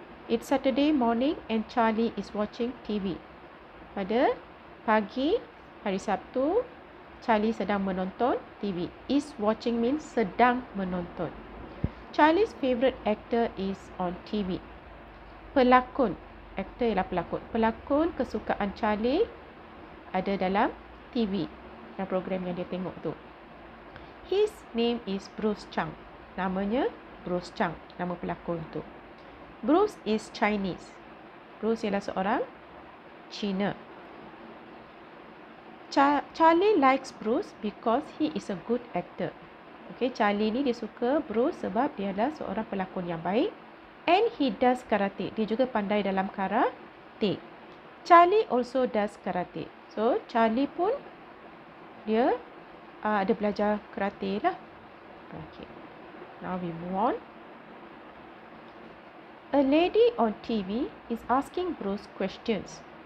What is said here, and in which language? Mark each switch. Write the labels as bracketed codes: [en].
[en] It's Saturday morning and Charlie is watching TV. [ms] Pada pagi hari Sabtu, Charlie sedang menonton TV. [en] Is watching means [ms] sedang menonton. [en] Charlie's favorite actor is on TV. [ms] Pelakon, actor ialah pelakon. Pelakon kesukaan Charlie ada dalam TV, dalam program yang dia tengok tu. [en] His name is Bruce Chang. [ms] Namanya Bruce Chang, nama pelakon tu. [en] Bruce is Chinese. [ms] Bruce ialah seorang Cina. [en] Charlie likes Bruce because he is a good actor. [ms] Okay, Charlie ni dia suka Bruce sebab dia adalah seorang pelakon yang baik. [en] And he does karate. [ms] Dia juga pandai dalam karate. [en] Charlie also does karate. So, [ms] Charlie pun dia ada belajar karate lah. [en] Okay. Now we move on. A lady on TV is asking Bruce questions.